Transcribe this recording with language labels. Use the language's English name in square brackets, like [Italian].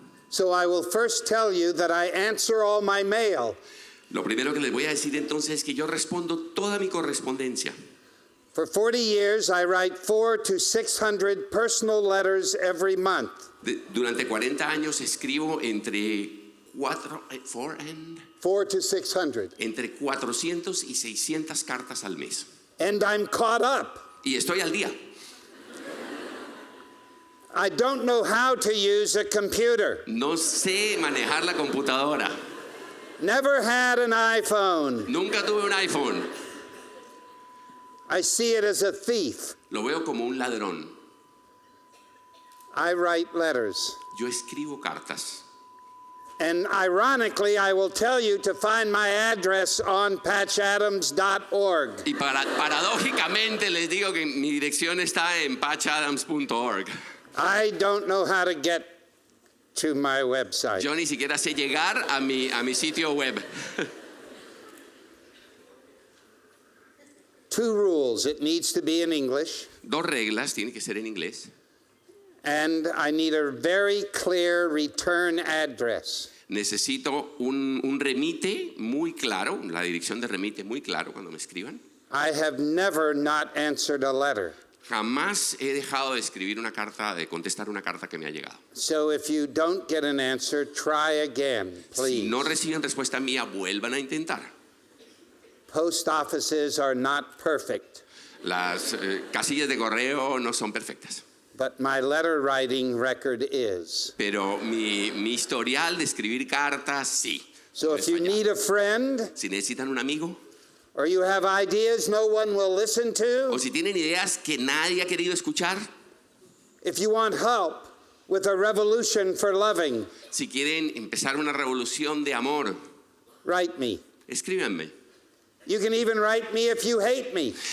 [English] So I will first tell you that I answer all my mail. [Spanish] Lo primero que les voy a decir entonces es que yo respondo toda mi correspondencia. [English] For 40 years, I write 400 to 600 personal letters every month. [Spanish] Durante 40 años escribo entre [English] 400 to 600. [Spanish] entre 400 y 600 cartas al mes. [English] And I'm caught up. [Spanish] Y estoy al día. [English] I don't know how to use a computer. [Spanish] No sé manejar la computadora. [English] Never had an iPhone. [Spanish] Nunca tuve un iPhone. [English] I see it as a thief. [Spanish] Lo veo como un ladrón. [English] I write letters. [Spanish] Yo escribo cartas. [English] And ironically, I will tell you to find my address on patchadams.org. [Spanish] Y paradójicamente les digo que mi dirección está en patchadams.org. [English] I don't know how to get to my website. [Spanish] Yo ni siquiera sé llegar a mi sitio web. [English] Two rules. It needs to be in English. [Spanish] Dos reglas, tiene que ser en inglés. [English] And I need a very clear return address. [Spanish] Necesito un remite muy claro, la dirección de remite muy claro cuando me escriban. [English] I have never not answered a letter. [Spanish] Jamás he dejado de escribir una carta, de contestar una carta que me ha llegado. [English] So if you don't get an answer, try again, please. [Spanish] Si no reciben respuesta mía, vuelvan a intentar. [English] Post offices are not perfect, [Spanish] Las casillas de correo no son perfectas. [English] but my letter writing record is. [Spanish] Pero mi historial de escribir cartas, sí. [English] So [Spanish] No [English] if [Spanish] es [English] you [Spanish] fallado. [English] need a friend, [Spanish] Si necesitan un amigo, [English] or you have ideas no one will listen [Spanish] o [English] to, [Spanish] si tienen ideas que nadie ha querido escuchar, [English] if you want help with a revolution for loving, [Spanish] si quieren empezar una revolución de amor, [English] write me. [Spanish] escríbanme. [English] You can even write me if you hate me.